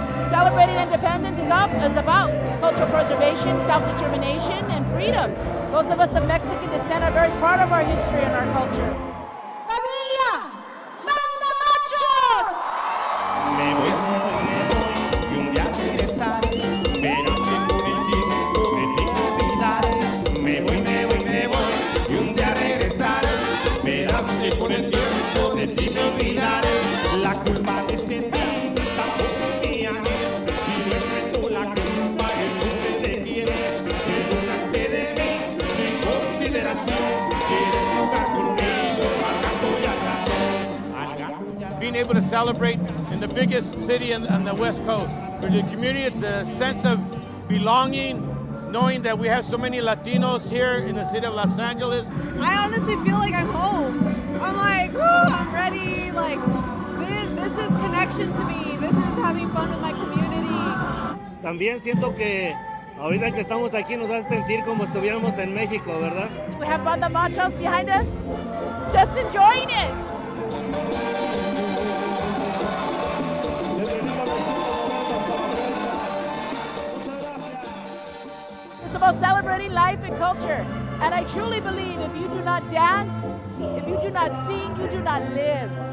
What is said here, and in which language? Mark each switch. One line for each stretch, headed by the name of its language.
English: Celebrating independence is about cultural preservation, self-determination, and freedom. Those of us of Mexican descent are very proud of our history and our culture.
Spanish: ¡Familia! ¡Manda machos! Me voy y un día regresaré. Verás que con el tiempo de ti me olvidaré. Me voy y un día regresaré. Verás que con el tiempo de ti me olvidaré. La culpa de sentir tampoco mía es. Si no enfrento la culpa, entonces de quién es. Que dudaste de mí sin consideración. Quieres jugar conmigo al gato y al gato.
English: Being able to celebrate in the biggest city on the West Coast. For the community, it's a sense of belonging, knowing that we have so many Latinos here in the city of Los Angeles. I honestly feel like I'm home. I'm like, woo, I'm ready. Like, this is connection to me. This is having fun with my community.
Spanish: También siento que ahorita que estamos aquí nos hace sentir como estuviéramos en México, ¿verdad?
English: We have banda machos behind us, just enjoying it. It's the called Celebrating Life and Culture. And I truly believe if you do not dance, if you do not sing, you do not live.